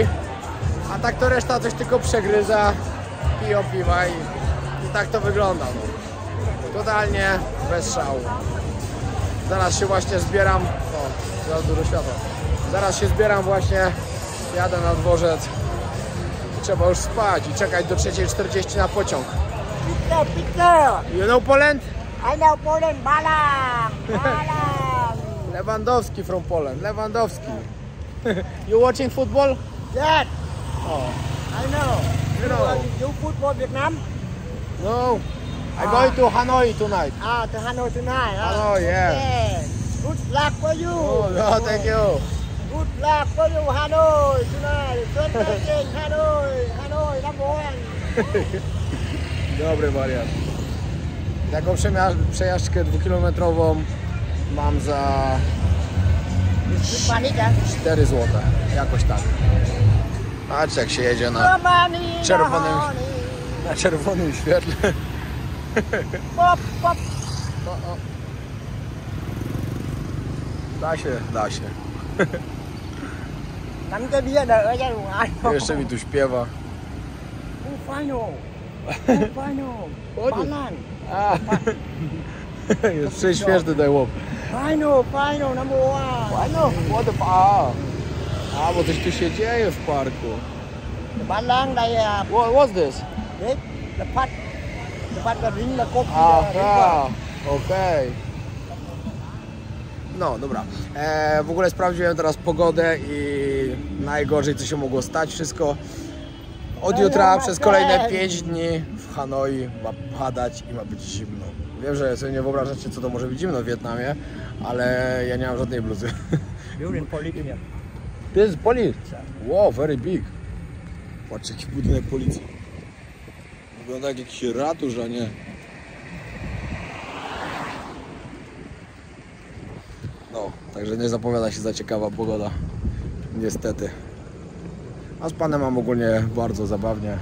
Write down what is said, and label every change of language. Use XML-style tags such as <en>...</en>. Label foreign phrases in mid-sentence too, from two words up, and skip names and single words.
<pl>A tak to reszta coś tylko przegryza, piją piwa i tak to wygląda, no. Totalnie bez szału. Zaraz się właśnie zbieram, o, za dużo światła. Zaraz się zbieram właśnie, jadę na dworzec. Trzeba już spać i czekać do 3:40 na pociąg.</pl> <en>Peter! You know Poland? I know Poland, Balang! Balang! Lewandowski from Poland, Lewandowski. You watching football? Yes! Oh, I know. you know. You football Vietnam? No, I'm going to Hanoi tonight. Ah, to Hanoi tonight. Huh? Hanoi, yeah. Yeah. Good luck for you. Oh, no, thank you. Good luck for you, Hanoi tonight. Good luck in Hanoi. Hanoi, number 1.</en> <pl>Dobry wariat. Taką przejażdżkę 2-kilometrową mam za 4 zł. Jakoś tak. Patrz jak się jedzie na czerwonym świetle. Pop, pop. Da się.</pl> <vi>Nắm cái bia đợi cho đủ ai.</vi> <pl>Jeszcze mi tu śpiewa.</pl> <en>Final. Balang.</en> <pl>Jest prześmieszny ten chłop.</pl> <en>Final, number 1. What the fuck?</en> <pl>A, bo coś tu się dzieje w parku.</pl> <vi>Balang đây à.</vi> <en>What's this?</en> <vi>Đấy, là phát là ring là cốp.</vi> <pl>Okej. No, dobra. W ogóle sprawdziłem teraz pogodę i najgorzej co się mogło stać. Wszystko od jutra przez kolejne 5 dni w Hanoi ma padać i ma być zimno. Wiem, że sobie nie wyobrażacie co to może być zimno w Wietnamie, ale ja nie mam żadnej bluzy.</pl> <en>Building police here. This is police. Wow, very big.</en> <pl>Patrz jaki budynek policji. Wygląda jak jakiś ratusz, a nie. No, także nie zapowiada się za ciekawa pogoda. Niestety. A z panem mam ogólnie bardzo zabawnie.</pl>